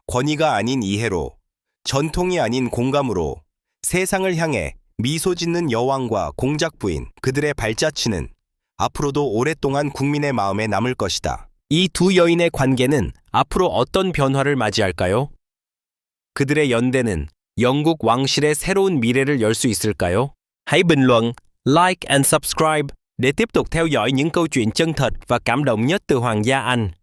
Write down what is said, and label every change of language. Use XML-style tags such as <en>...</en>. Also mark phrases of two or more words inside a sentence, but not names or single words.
<ko>권위가 아닌 이해로, 전통이 아닌 공감으로 세상을 향해 미소 짓는 여왕과 공작 부인, 그들의 발자취는 앞으로도 오랫동안 국민의 마음에 남을 것이다. 이 두 여인의 관계는 앞으로 어떤 변화를 맞이할까요? 그들의 연대는 영국 왕실의 새로운 미래를 열 수 있을까요?</ko> <vi>Hãy bình luận,</vi> <en>like and subscribe</en> <vi>để tiếp tục theo dõi những câu chuyện chân thật và cảm động nhất từ Hoàng gia Anh.</vi>